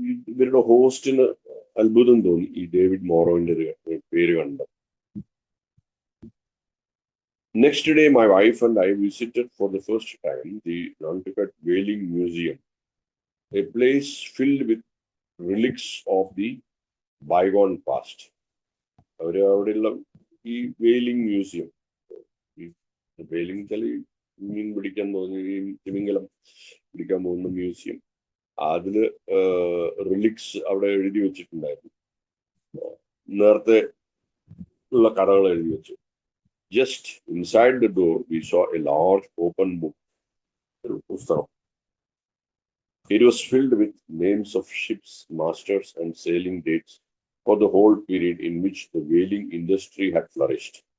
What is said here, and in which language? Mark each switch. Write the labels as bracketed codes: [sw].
[ml] ഇവരുടെ ഹോസ്റ്റിന് അത്ഭുതം തോന്നി ഈ ഡേവിഡ് മോറോവിന്റെ പേര് കണ്ട. [en] Next day, my wife and I visited for the first time the Nantucket Whaling Museum, a place filled with relics of the bygone past. [ml] അവിടെയുള്ള ഈ vailing museum, vailing ചില മീൻ പിടിക്കാൻ പോകുന്ന ഈ തിമിംഗലം പിടിക്കാൻ പോകുന്ന മ്യൂസിയം, അതില് റിലിക്സ് അവിടെ എഴുതി വെച്ചിട്ടുണ്ടായിരുന്നു. നേരത്തെ ഉള്ള കഥകൾ എഴുതി വെച്ചു. [en] Just inside the door, we saw a large open book. It was filled with names of ships, masters, and sailing dates for the whole period in which the whaling industry had flourished.